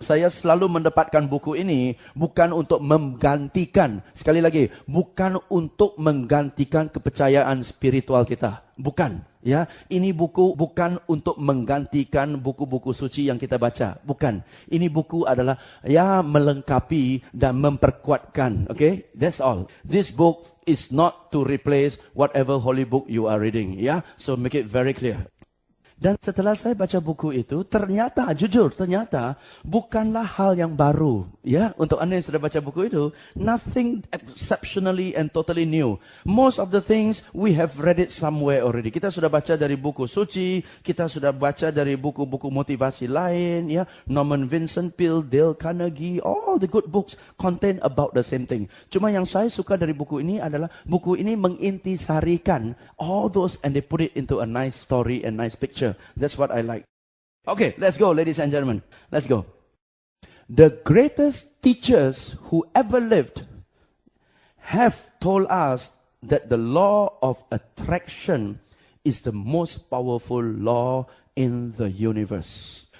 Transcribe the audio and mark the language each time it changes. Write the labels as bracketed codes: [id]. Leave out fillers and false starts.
[id] Saya selalu mendapatkan buku ini bukan untuk menggantikan, sekali lagi, bukan untuk menggantikan kepercayaan spiritual kita. Bukan, ya. Ini buku bukan untuk menggantikan buku-buku suci yang kita baca. Bukan. Ini buku adalah ya melengkapi dan memperkuatkan. [en] Okay? That's all. This book is not to replace whatever holy book you are reading. [id] Ya. [en] So make it very clear. [id] Dan setelah saya baca buku itu, ternyata bukanlah hal yang baru. Ya, untuk Anda yang sudah baca buku itu, [en] nothing exceptionally and totally new. Most of the things we have read it somewhere already. [id] Kita sudah baca dari buku suci, kita sudah baca dari buku-buku motivasi lain, ya, Norman Vincent Peale, Dale Carnegie, [en] all the good books contain about the same thing. [id] Cuma yang saya suka dari buku ini adalah buku ini mengintisarikan [en] all those and they put it into a nice story and nice picture. That's what I like. Okay, let's go, ladies and gentlemen. Let's go. The greatest teachers who ever lived have told us that the law of attraction is the most powerful law in the universe.